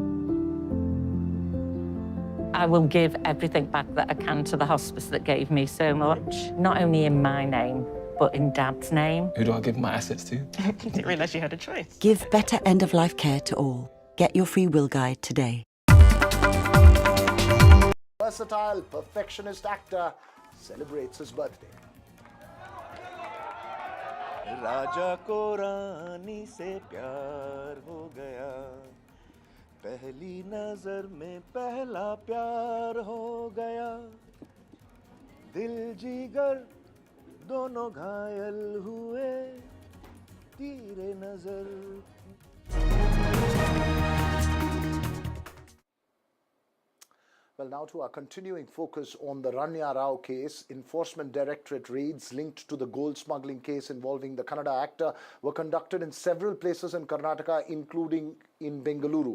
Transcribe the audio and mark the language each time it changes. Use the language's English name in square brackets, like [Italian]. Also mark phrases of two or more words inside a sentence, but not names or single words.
[English] I will give everything back that I can to the hospice that gave me so much, not only in my name, but in Dad's name. Who do I give my assets to? Didn't realise you had a choice. Give better end-of-life care to all. Get your free will guide today. Versatile, perfectionist actor celebrates his birthday. [Hindi] राजा को रानी से प्यार हो गया, पहली नजर में पहला प्यार हो गया, दिल जिगर दोनों घायल हुए, तीरे नजर. [English] Well, now to our continuing focus on the Rania Rao case. Enforcement Directorate raids linked to the gold smuggling case involving the Kannada actor were conducted in several places in Karnataka, including in Bengaluru.